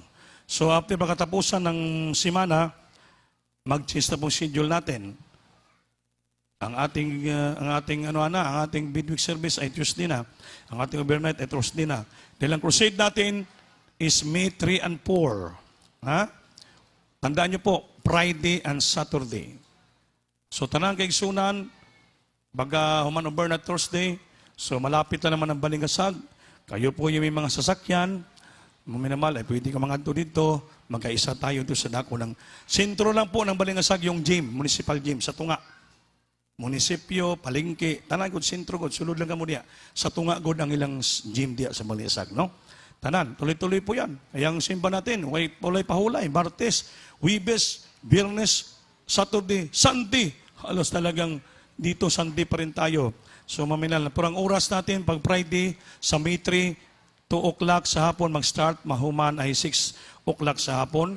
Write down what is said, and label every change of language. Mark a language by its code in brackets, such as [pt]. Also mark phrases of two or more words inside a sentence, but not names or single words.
[tl] So after pagkatapusan ng simana, mag-change na pong schedule natin. ang ating midweek service ay Tuesday na. Ang ating overnight ay Thursday na. Dahil ang crusade natin is May 3 and 4. Ha? Tandaan niyo po, [en] Friday and Saturday. [ceb] So tanang kaigsunan, baga human overnight Thursday, so [tl] malapit na naman ang Balingasag. Kayo po yung may mga sasakyan, minamahal, ay pwede ka mga dito, magkaisa tayo doon sa dako ng sentro lang po ng Balingasag, yung gym, [en] municipal gym, sa Tunga. [ceb] Munisipyo, palengke, tanan gud sentro gud, sulod lang kamo diya. Sa Tunga gud ang ilang gym diya sa Balingasag, no? [tl] Tanan, tuloy-tuloy po yan. Ayang simba natin, [ceb] walay pahulay, [tl] Martes, Wibes, Biyernes, Saturday, Sunday. Halos talagang dito Sunday pa rin tayo. So maminal, pero ang oras natin pag Friday sa May 3, 2 o'clock sa hapon mag-start, [ceb] mahuman ay [tl] 6 o'clock sa hapon.